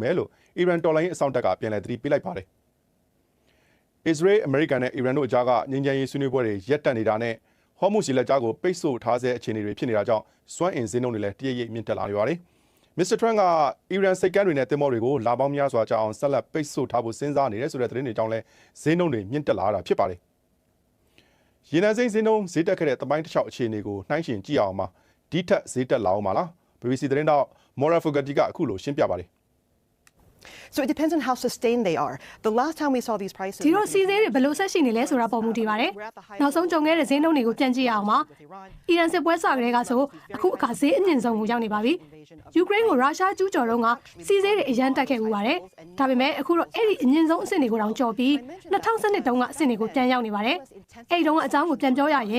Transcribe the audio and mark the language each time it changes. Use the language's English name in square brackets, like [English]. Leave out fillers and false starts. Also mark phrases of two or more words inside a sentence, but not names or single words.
[Burmese] မယ်လို့အီရန်တော်လှန်ရေးအစောင့်တပ်ကပြန်လည်သတိပေးလိုက်ပါတယ်။အစ္စရေးအမေရိကန်နဲ့အီရန်တို့အကြားကငြိမ်းချမ်းရေးဆွေးနွေးပွဲတွေရပ်တန့်နေတာနဲ့ဟော်မုဇ်ရေလက်ကြားကိုပိတ်ဆို့ထားဆဲအခြေအနေတွေဖြစ်နေတာကြောင့်စွမ်းအင်ဈေးနှုန်းတွေလည်းတရိပ်ရိပ်မြင့်တက်လာနေပါတယ်။မစ္စတာထရန့်ကအီရန်စိတ်ကမ်းတွေနဲ့တင်မောတွေကိုလာပေါင်းများစွာကြာအောင်ဆက်လက်ပိတ်ဆို့ထားဖို့စဉ်းစားနေတယ်ဆိုတဲ့သတင်းတွေကြောင့်လည်းဈေးနှုန်းတွေမြင့်တက်လာတာဖြစ်ပါတယ်။ရေနံစိမ်းဈေးနှုန်းဈေးတက်ခဲ့တဲ့တပိုင်းတစ်လျှောက်အခြေအနေကိုနှိုင်းယှဉ်ကြည့်အောင်ပါဒီထက်ဈေးတက်လာအောင်ပါလား BBC သတင်းတော့ Mora Fogarty ကအခုလိုရှင်းပြပါတယ် [English] So it depends on how sustained they are. The last time we saw these prices [Burmese] ဒီလိုစီးသေးတွေဘယ်လိုဆက်ရှိနေလဲဆိုတာပေါ်မူတည်ပါတယ်။နောက်ဆုံးကြုံခဲ့တဲ့ဈေးနှုန်းတွေကိုပြန်ကြည့်ရအောင်ပါ။အီရန်စစ်ပွဲစကတည်းကဆိုအခုအခါဈေးအမြင့်ဆုံးကိုရောက်နေပါပြီ။ယူကရိန်းကိုရုရှားကျူးကျော်တော့ကစီးသေး တွေအရန်တက်ခဲ့မှုပါတယ်။ဒါပေမဲ့အခုတော့အဲ့ဒီအမြင့်ဆုံးအဆင့်တွေကိုတောင်ကျော်ပြီး2012တုန်းကအဆင့်တွေကိုပြန်ရောက်နေပါတယ်။အဲ့ဒီတုန်းကအကြောင်းကိုပြန်ပြောရရင်